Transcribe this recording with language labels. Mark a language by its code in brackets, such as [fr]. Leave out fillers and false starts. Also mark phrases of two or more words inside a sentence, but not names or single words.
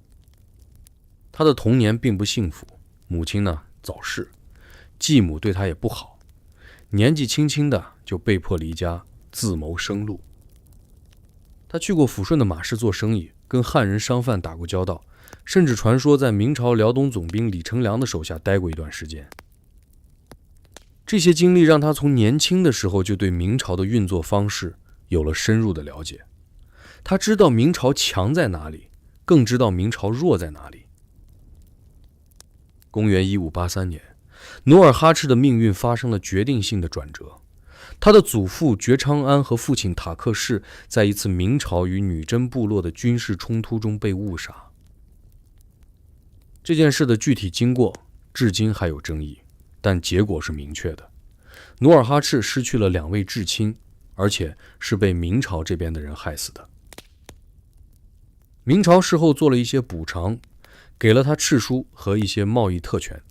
[zh] 他的童年並不幸福，母親呢早逝，繼母對他也不好，年紀輕輕的就被迫離家自謀生路。他去過撫順的馬市做生意，跟漢人商販打過交道，甚至傳說在明朝遼東總兵李成梁的手下待過一段時間。這些經歷讓他從年輕的時候就對明朝的運作方式有了深入的了解。他知道明朝強在哪裡，更知道明朝弱在哪裡。公元1583年，努爾哈赤的命運發生了決定性的轉折。他的祖父覺昌安和父親塔克氏在一次明朝與女真部落的軍事衝突中被誤殺。這件事的具體經過至今還有爭議，但結果是明確的。努爾哈赤失去了2位至親，而且是被明朝這邊的人害死的。明朝事後做了一些補償，給了他敕書和一些貿易特權。